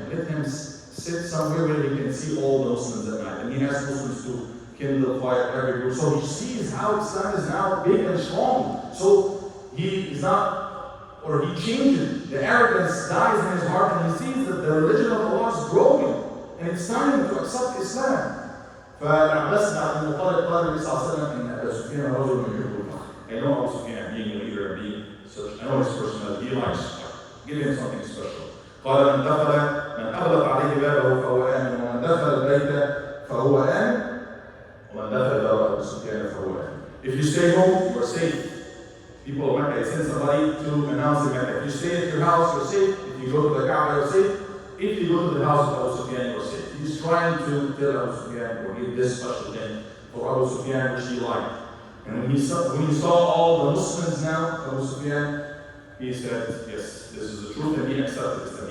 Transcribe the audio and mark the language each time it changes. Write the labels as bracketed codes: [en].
[en] Let him sit somewhere where he can see all the Muslims at night. And he asked Muslims to kindle fire every group. So he sees how Islam is now big and strong. So he is not, or he changes. The arrogance dies in his heart and he sees that the religion of Allah is growing. And it's time to accept Islam. [ar] فالعباس بعد المطالب قال النبي صلى الله عليه وسلم ان ابا سفيان رجل يحب الفخر. [en] I know Abu Sufyan being a leader and being such, I know his personality, he likes give him something special. [ar] قال من أغلق عليه بابه فهو آمن ومن دخل البيت فهو آمن ومن دخل دار أبو سفيان فهو آمن. [en] If you stay home, you are safe. People of Mecca, send somebody to announce in Mecca. If you stay at your house, you're safe. If you go to the Kaaba, you're safe. If you go to the house of Abu Sufyan, you're safe. He's trying to tell Abu Sufyan or give this special thing for Abu Sufyan which he liked. And when he saw all the Muslims now, Abu Sufyan, he said, yes, this is the truth, and he accepted Islam.